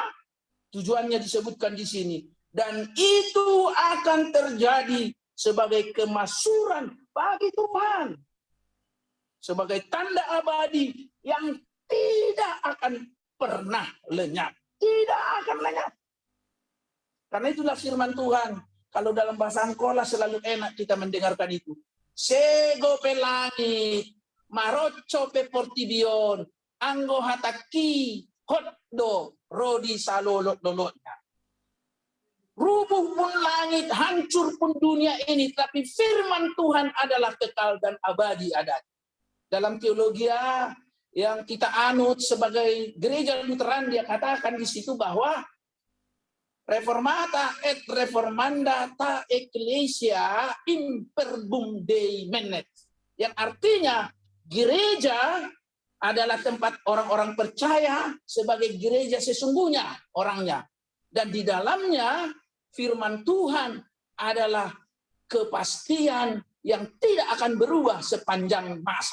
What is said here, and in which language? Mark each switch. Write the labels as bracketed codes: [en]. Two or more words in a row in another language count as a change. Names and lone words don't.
[id] Tujuannya disebutkan di sini. Dan itu akan terjadi sebagai kemasyhuran bagi Tuhan. Sebagai tanda abadi yang tidak akan pernah lenyap. Tidak akan lenyap. Karena itulah firman Tuhan. Kalau dalam bahasa Angkola selalu enak kita mendengarkan itu. [akb] Sego pe langit, marocco pe portibion, anggo hataki, hotdo, rodi salolot-lolotnya. [id] Rubuh pun langit, hancur pun dunia ini, tapi firman Tuhan adalah kekal dan abadi adanya. Dalam teologi yang kita anut sebagai gereja Lutheran, dia katakan di situ bahwa [la] reformata et reformanda ta ecclesia in perbum Dei menet. [id] Yang artinya Gereja adalah tempat orang-orang percaya sebagai gereja sesungguhnya orangnya. Dan di dalamnya firman Tuhan adalah kepastian yang tidak akan berubah sepanjang masa.